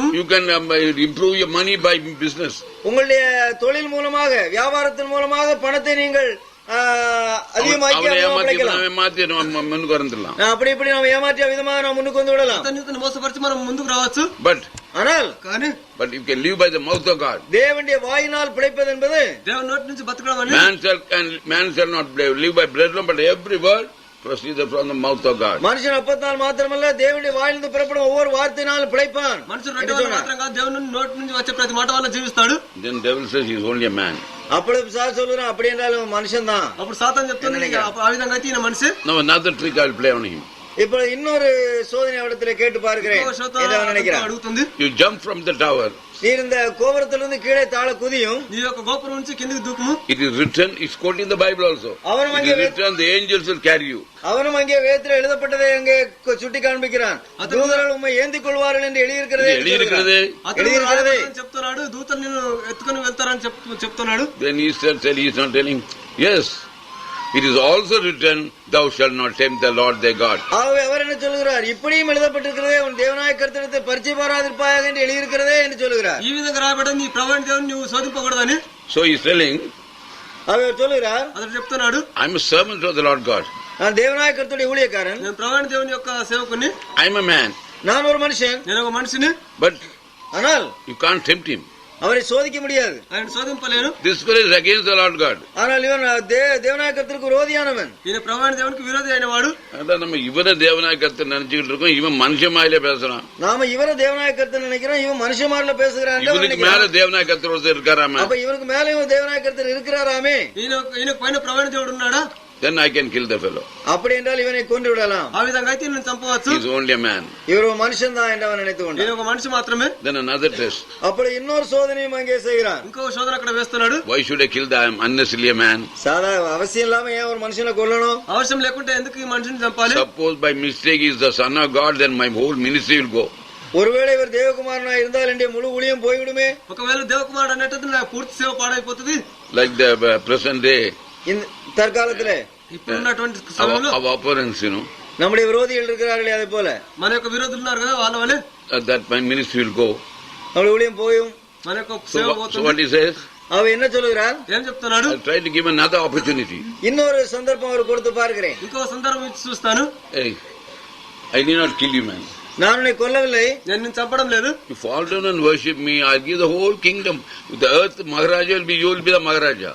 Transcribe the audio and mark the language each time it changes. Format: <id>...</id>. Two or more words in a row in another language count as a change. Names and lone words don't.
<en>You can improve your money by business.</en> <ta>உங்களுடைய தொழில் மூலமாக, வியாபாரத்தின் மூலமாக பணத்தை நீங்கள் அதிகமாக்கி முன்னுக்கு வந்துடலாம். அப்படி இப்படி நாம் ஏமாற்றிய விதமாக நாம் முன்னுக்கு வந்து விடலாம்.</ta> <te>మోసపరిచి మనం ముందుకు రావచ్చు.</te> <ta>ஆனால்</ta> <en>but you can live by the mouth of God.</en> <ta>தேவனுடைய வாயினால் பிழைப்பது என்பது</ta> <te>దేవుని నోటి నుంచి బతకడం అని.</te> <en>Man shall not live by bread alone, but every word proceeds from the mouth of God.</en> <ta>மனுஷன் அப்பத்தால் மாத்திரமல்ல, தேவனுடைய வாயிலிருந்து புறப்படும் ஒவ்வொரு வார்த்தையினாலும் பிழைப்பான்.</ta> <te>మనుషుడు రొట్టె వల్ల మాత్రం కాదు, దేవుని నోటి నుంచి వచ్చే ప్రతి మాట వల్ల జీవిస్తాడు.</te> <en>Then devil says he is only a man.</en> <ta>அப்பொழுது பிசாசு சொல்றான், அப்படி என்றாலும் மனுஷன் தான்.</ta> <te>అప్పుడు సాతాను చెప్తుంది ఆ విధంగా అయితే ఈయన మనిషి.</te> <en>Now another trick I will play on him.</en> <ta>இப்ப இன்னொரு சோதனை அவரிடத்துல கேட்டு பார்க்கிறேன்.</ta> <te>అడుగుతుంది,</te> <en>you jump from the tower.</en> <ta>நீ இந்த கோபுரத்திலிருந்து கீழே தாழ குதியும்.</ta> <te>నీ యొక్క గోపురం నుంచి కిందికి దూకుము.</te> <en>It is written, it's quoted in the Bible also. It is written, the angels will carry you.</en> <ta>அவனும் அங்கே வேதத்தில் எழுதப்பட்டதை அங்கே சுட்டி காண்பிக்கிறான். தூதர்கள் உம்மை ஏந்திக் கொள்வார்கள் என்று எழுதியிருக்கிறது.</ta> <te>చెప్తున్నాడు, దూతలు నిన్ను ఎత్తుకొని వెళ్తారని చెప్తున్నాడు.</te> <en>Then he is not telling, yes, it is also written, thou shalt not tempt the Lord thy God.</en> <ta>ஆகவே அவர் என்ன சொல்கிறார்? இப்படியும் எழுதப்பட்டிருக்கிறதே, உன் தேவனாய கர்த்தரை பரிச்சை பாராதிருப்பாயாக என்று எழுதியிருக்கிறதே என்று சொல்கிறார்.</ta> <te>ఈ విధంగా రాయబడింది, నీ ప్రభువైన దేవుని నువ్వు శోధింపకూడదని.</te> <en>So he is telling,</en> <ta>அவர் சொல்கிறார்,</ta> <te>అతడు చెప్తున్నాడు,</te> <en>I am a servant of the Lord God.</en> <ta>நான் தேவனாய கர்த்தருடைய ஊழியக்காரன்.</ta> <te>నేను ప్రభువైన దేవుని యొక్క సేవకుని.</te> <en>I am a man.</en> <ta>நான் ஒரு மனுஷன்.</ta> <te>నేను ఒక మనిషిని.</te> <en>But</en> <ta>ஆனால்</ta> <en>you can't tempt him.</en> <ta>அவரை சோதிக்க முடியாது.</ta> <te>ఆయన శోధింపలేను.</te> <en>This fellow is against the Lord God.</en> <ta>ஆனால் இவன் தேவனாய கர்த்தருக்கு விரோதியானவன்.</ta> <te>ఈయన ప్రభువైన దేవునికి విరోధి అయిన వాడు.</te> <ta>அதான் நம்ம இவரை தேவனாய கர்த்தர் நினைச்சுக்கிட்டு இருக்கோம், இவன் மனுஷ மாயில பேசுறான். நாம இவரை தேவனாய கர்த்தர் நினைக்கிறோம், இவன் மனுஷ மாயில பேசுகிறான். இவனுக்கு மேல தேவனாய கர்த்தர் ஒருத்தர் இருக்காராமே. அப்ப இவனுக்கு மேல இவன் தேவனாய கர்த்தர் இருக்கிறாராமே.</ta> <te>ఈయన పైన ప్రభువైన దేవుడు ఉన్నాడా?</te> <en>then I can kill the fellow.</en> <ta>அப்படி என்றால் இவனை கொன்று விடலாம்.</ta> <te>ఆ విధంగా అయితే నేను చంపవచ్చు.</te> <en>He is only a man.</en> <ta>இவர் ஒரு மனுஷன் தான் என்று அவன் நினைத்துக் கொண்டான்.</ta> <te>నేను ఒక మనిషి మాత్రమే.</te> <en>Then another test.</en> <ta>அப்படி இன்னொரு சோதனையும் அங்கே செய்கிறான்.</ta> <te>ఇంకో శోధన అక్కడ వేస్తున్నాడు.</te> <en>Why should I kill the unnecessarily a man?</en> <ta>சாதாரண அவசியம் இல்லாம ஏன் ஒரு மனுஷனை கொல்லணும்?</ta> <te>అవసరం లేకుంటే ఎందుకు ఈ మనిషిని చంపాలి?</te> <en>Suppose by mistake he is the son of God, then my whole ministry will go.</en> <ta>ஒருவேளை இவர் தேவகுமாரனா இருந்தால் என்னுடைய முழு ஊழியம் போய்விடுமே.</ta> <te>ఒకవేళ దేవకుమారుడు అన్నట్టు నా పూర్తి సేవ పాడైపోతుంది.</te> <en>Like the present day.</en> <ta>இந்த தற்காலத்திலே</ta> <te>ఇప్పుడున్నటువంటి సమయంలో</te> <en>our opponents,</en> <ta>நம்முடைய விரோதிகள் இருக்கிறார்களே அதே போல</ta> <te>మన యొక్క విరోధులు ఉన్నారు కదా వాళ్ళ వలె</te> <en>that my ministry will go.</en> <ta>நம்முடைய ஊழியம் போயும்.</ta> <te>మన యొక్క సేవ పోతుంది.</te> <en>So what he says?</en> <ta>அவன் என்ன சொல்லுகிறான்?</ta> <te>ఏం చెప్తున్నాడు?</te> <en>I'll try to give another opportunity.</en> <ta>இன்னொரு சந்தர்ப்பம் அவர் கொடுத்து பார்க்கிறேன்.</ta> <te>ఇంకో సందర్భం ఇచ్చి చూస్తాను.</te> <en>Hey, I did not kill you, man.</en> <ta>நான் உன்னை கொல்லவில்லை.</ta> <te>నేను నిన్ను చంపడం లేదు.</te> <en>You fall down and worship me, I'll give the whole kingdom. The earth Maharaja will be, you will be the Maharaja.</en>